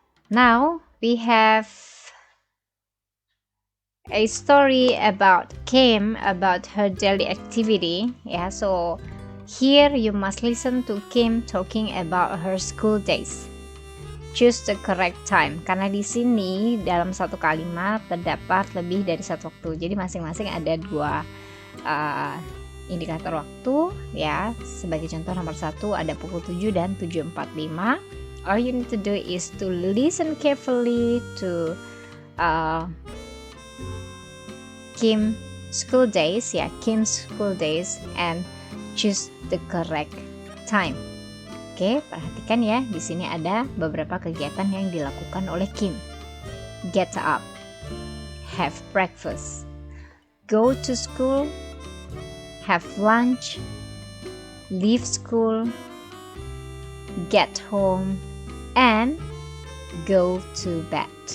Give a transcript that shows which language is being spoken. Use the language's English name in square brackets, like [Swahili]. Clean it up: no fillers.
[English] Now we have a story about Kim, about her daily activity. Yeah, so here you must listen to Kim talking about her school days. Choose the correct time. [Indonesian] Karena di sini dalam satu kalimat terdapat lebih dari satu waktu. Jadi masing-masing ada dua indikator waktu. Ya, sebagai contoh nomor 1 ada pukul 7 dan 7.45. [English] All you need to do is to listen carefully to Kim's school days, ya, Kim's school days, and choose the correct time. [Indonesian] Oke, perhatikan ya, di sini ada beberapa kegiatan yang dilakukan oleh Kim. [English] Get up, have breakfast, go to school, have lunch, leave school, get home, and go to bed.